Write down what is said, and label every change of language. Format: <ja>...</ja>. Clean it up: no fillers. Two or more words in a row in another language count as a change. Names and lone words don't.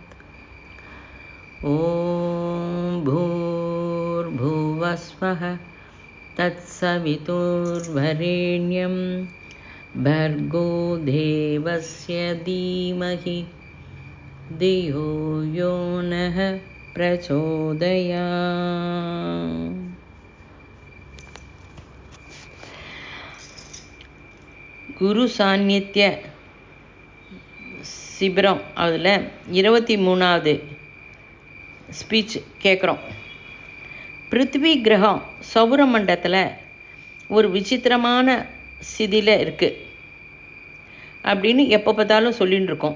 <sa>ॐ भूर्भुवस्वः तत्सवितुर्वरेण्यं भर्गो देवस्य धीमहि धियो यो नः प्रचोदयात्।</sa> <ta>குரு சாநித்திய சிபிரம் அதில் 23வது ஸ்பீச் கேட்குறோம். பிருத்திவி கிரகம் சௌர மண்டலத்தில் ஒரு விசித்திரமான சிதியில் இருக்குது அப்படின்னு எப்போ பார்த்தாலும் சொல்லின்னு இருக்கோம்.</ta>